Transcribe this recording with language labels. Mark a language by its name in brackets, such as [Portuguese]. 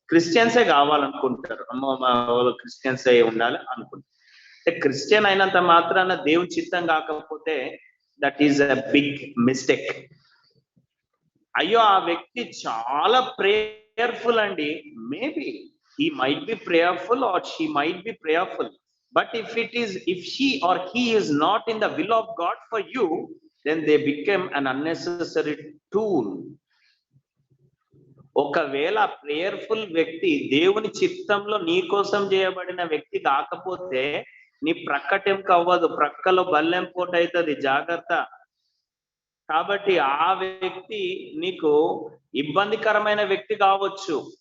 [Telugu] క్రిస్టియన్సే కావాలనుకుంటారు, క్రిస్టియన్సే ఉండాలి అనుకుంటారు. క్రిస్టియన్ అయినంత మాత్రాన దేవుని చిత్తం కాకపోతే [English] That is a big mistake. [Telugu] అయ్యో ఆ వ్యక్తి చాలా ప్రేయర్ఫుల్ అండి, [English] Maybe he might be prayerful or she might be prayerful, but if she or he is not in the will of God for you, then they become an unnecessary tool. [Telugu] ఒకవేళ prayerful వ్యక్తి దేవుని చిత్తంలో నీ కోసం చేయబడిన వ్యక్తి కాకపోతే నీ ప్రక్కటెంక అవ్వదు, ప్రక్కలో బల్లెం పోటు అవుతుంది, జాగ్రత్త. కాబట్టి ఆ వ్యక్తి నీకు ఇబ్బందికరమైన వ్యక్తి కావచ్చు.